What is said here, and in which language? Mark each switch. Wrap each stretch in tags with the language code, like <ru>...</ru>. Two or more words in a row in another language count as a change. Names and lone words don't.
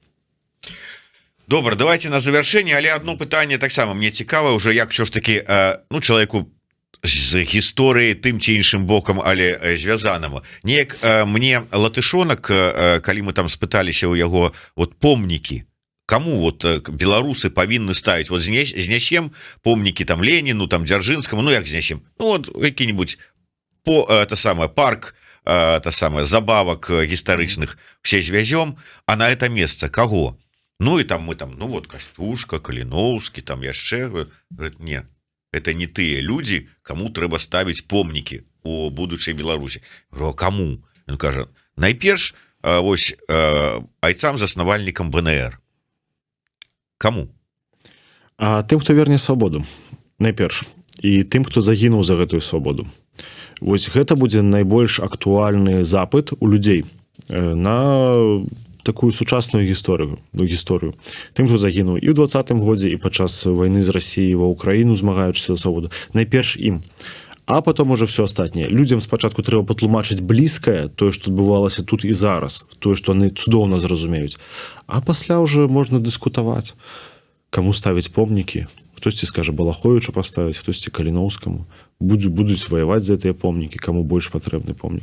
<be>Добра, давайте на завяршэнне, але одно пытанне таксама мне цікава уже, як що ж таки, ну, чалавеку з гісторыі тым ці іншым бокам, але звязанаму. Неяк мне латышонак, калі мы там спыталіся ў яго вот помнікі, кому вот беларусы павінны ставіць, вот знясем помнікі там Леніну, там Дзяржынскаму, ну як знясем, ну вот які-нибудь это самое парк, это самое забавак гістарычных все звязём, а на это месца каго? Ну и там мы там, ну вот Костюшка, Каліноўскі, там яшчэ,</be> <ru>говорит, не, это не тыя люди,</ru> <be>кому трэба ставіць помнікі у будучай Беларусі.</be> <ru>Говорю, а кому?</ru> <be>Он кажа, найперш вось айцам заснавальнікам БНР. Каму? А тым, хто верне свабоду, найперш, і тым, хто загінуў за гэтую свабоду. Вось гэта будзе найбольш актуальны запыт у людзей на такую сучасную гісторыю. Тым, хто загінуў і ў 20-м годзе, і падчас вайны з Расіяй ва Ўкраіну, змагаючыся за свабоду. Найперш ім.</be> <ru>А потом уже все</ru> <be>астатняе. Людзям спачатку трэба патлумачыць блізкае, тое, што адбывалася тут і зараз, тое, што яны цудоўна зразумеюць. А пасля ўжо можна дыскутаваць. Каму ставіць помнікі, хтосьці скажа Балаховічу паставіць, хтосьці Каліноўскаму, будуць ваяваць за гэтыя помнікі, каму больш патрэбны помнік.</be>